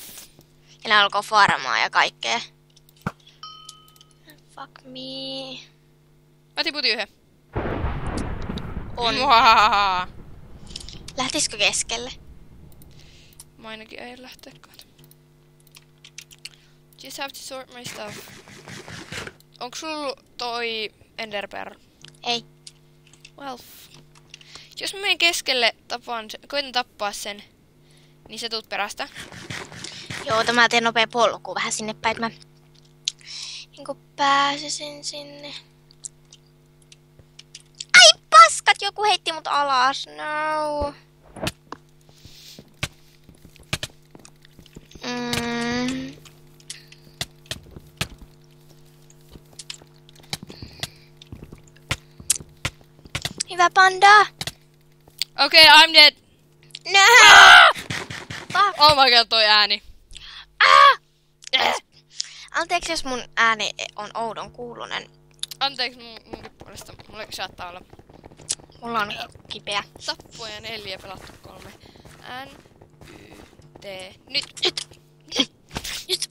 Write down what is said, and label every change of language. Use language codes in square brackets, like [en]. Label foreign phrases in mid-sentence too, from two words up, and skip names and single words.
[fi] Ja ne alkoi farmaa ja kaikkea. [en] Fuck me. [fi] Mä tiputin yhden. On. Muahaha. Lähtisikö keskelle? Mä ainakin ei lähteä kohta. [en] Just have to sort my stuff. [fi] Onks sulla toi Enderpearl? Ei. [en] Well. [fi] Jos mä menen keskelle, koitan tappaa sen, niin sä tuut perästä. Joo, mä teen nopea polku vähän sinne päin, että mä niinku pääsisin sinne. Ai paskat, joku heitti mut alas, no. Hyvä panda. [en] Okay, I'm dead. No! Oh my god, [fi] toi ääni. Anteeksi, jos mun ääni on oudon kuulunen. Anteeksi munkin puolesta. Mulla saattaa olla. Mulla on kipeä. Tappoja 4, pelattu 3. N-Y-T. Nyt.